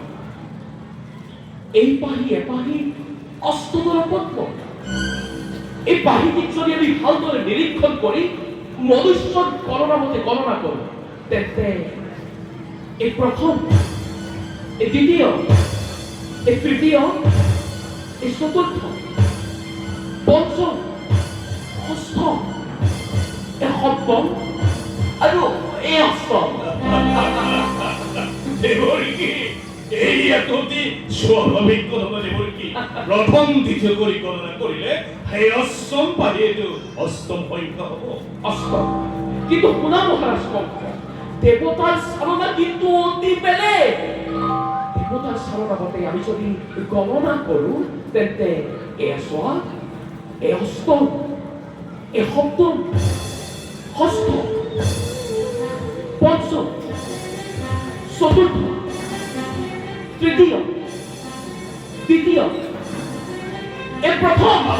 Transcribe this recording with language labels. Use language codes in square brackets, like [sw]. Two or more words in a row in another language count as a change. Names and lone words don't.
[as] এই পাহি এপাহি অষ্টদল পদ্ম এই পাহিটিক যদি আমি ভালদৰে নিৰীক্ষণ কৰি মনুষ্যৰ গণনা মতে গণনা কৰোঁ তেন্তে এই প্ৰথম এই দ্বিতীয় এই তৃতীয় এই চতুৰ্থ পঞ্চম ষষ্ঠ এই সপ্তম আৰু এই অষ্টম [bn] দেবর্ষি এই একটি স্বাভাবিক গণনা দেবর্ষি প্রথম দ্বিতীয় করে গণনা করিলে সেই অষ্টম পাহিয়ে অষ্টম সংখ্যা হব [as] অষ্টম কিন্তু শুনা মহারাজ কংস দেৱতাৰ চালনা কিন্তু অতি বেলেগ দেৱতাৰ চালনা মতে আমি যদি গণনা কৰোঁ তেন্তে এয়া চোৱা এই অষ্টম এই সপ্তম ষষ্ঠ পঞ্চম চতুৰ্থ তৃতীয় দ্বিতীয় এর প্রথম